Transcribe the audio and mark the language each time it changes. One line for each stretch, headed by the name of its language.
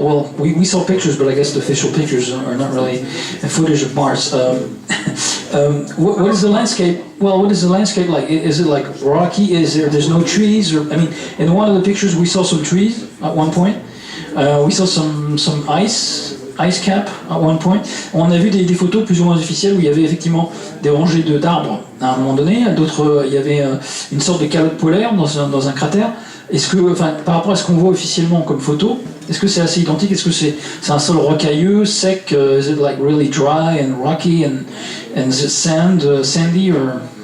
English: Well, we saw pictures, but I guess the official pictures are not really footage of Mars. What is the landscape? Well, what is the landscape like? Is it like rocky? There's no trees? Or in one of the pictures we saw some trees at one point. We saw some ice cap at one point.
French: On a vu des photos plus ou moins officielles où il y avait effectivement des rangées d'arbres à un moment donné. D'autres, il y avait une sorte de calotte polaire dans un cratère. Est-ce que, par rapport à ce qu'on voit officiellement comme photo, est-ce que c'est assez identique? Est-ce que c'est un sol rocailleux, sec?
English: Is it like really dry and rocky and is it sandy or?